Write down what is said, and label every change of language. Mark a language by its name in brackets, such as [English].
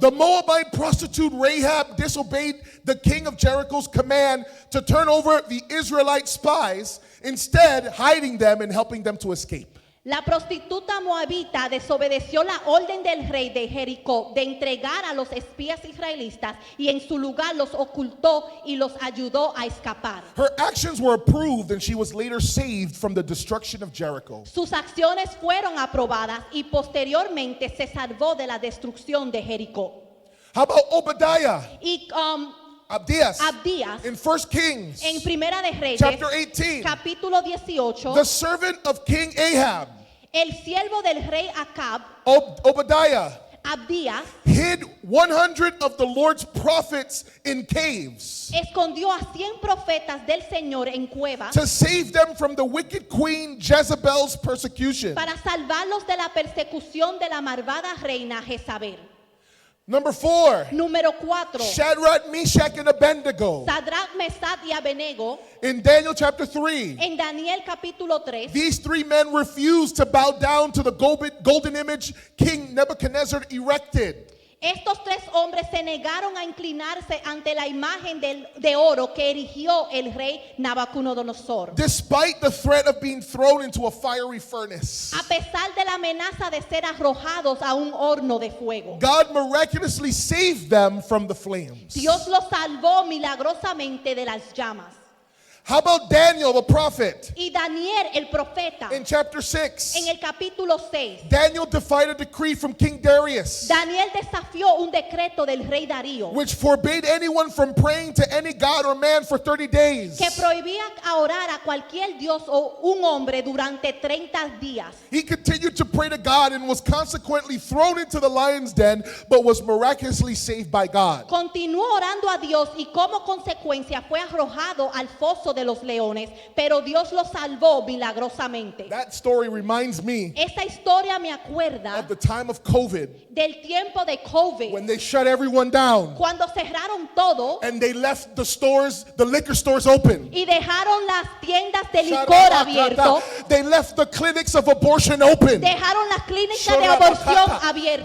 [English] The Moabite prostitute Rahab disobeyed the king of Jericho's command to turn over the Israelite spies, instead hiding them and helping them to escape. [Spanish] La prostituta moabita desobedeció la orden del rey de Jericó de entregar a los espías israelitas y en su lugar los ocultó y los ayudó a escapar. [English] Her actions were approved and she was later saved from the destruction of Jericho. [Spanish] Sus acciones fueron aprobadas y posteriormente se salvó de la destrucción de Jericó. [English] How about Obadiah? [Spanish] Y Abdias. Abdías, [English] In 1 Kings [Spanish] en Primera de Reyes, [English] chapter 18, [Spanish] capítulo 18, [English] the servant of King Ahab, [Spanish] el siervo del rey Acab, [English] Obadiah, [Spanish] Abdías, [English] hid 100 of the Lord's prophets in caves [Spanish] escondió a 100 profetas del Señor en cuevas [English] to save them from the wicked queen Jezebel's persecution. [Spanish] para salvarlos de la persecución de la malvada reina Jezabel. [English] Number 4, [Spanish] Número 4. [English] Shadrach, Meshach, and Abednego. [Spanish] Sadrach, Mesach y Abednego. [English] In Daniel chapter 3, [Spanish] En Daniel capítulo 3. [English] these three men refused to bow down to the golden image King Nebuchadnezzar erected. [Spanish] Estos tres hombres se negaron a inclinarse ante la imagen de oro que erigió el rey Nabucodonosor. [English] Despite the threat of being thrown into a fiery furnace, [Spanish] A pesar de la amenaza de ser arrojados a un horno de fuego, [English] God miraculously saved them from the flames. [Spanish] Dios los salvó milagrosamente de las llamas. [English] How about Daniel the prophet? [Spanish] Y Daniel el profeta, [English] In chapter 6, [Spanish] en el capítulo 6, [English] Daniel defied a decree from King Darius, [Spanish] Daniel desafió un decreto del rey Darío [English] which forbade anyone from praying to any god or man for 30 days. [Spanish] que prohibía a orar a cualquier dios o un hombre durante 30 días. [English] He continued to pray to God and was consequently thrown into the lion's den, but was miraculously saved by God. [Spanish] Continuó orando a Dios y como consecuencia fue arrojado al foso de los leones, pero Dios los salvó milagrosamente. [English] That story reminds me [Spanish] Esta historia me acuerda [English] of the time of COVID [Spanish] del tiempo de COVID, [English] when they shut everyone down [Spanish] cuando cerraron todo [English] and they left the stores, the liquor stores open. [Spanish] y dejaron las tiendas de licor abiertas, [English] They left the clinics of abortion open. [Spanish] dejaron las clínicas de aborción abiertas,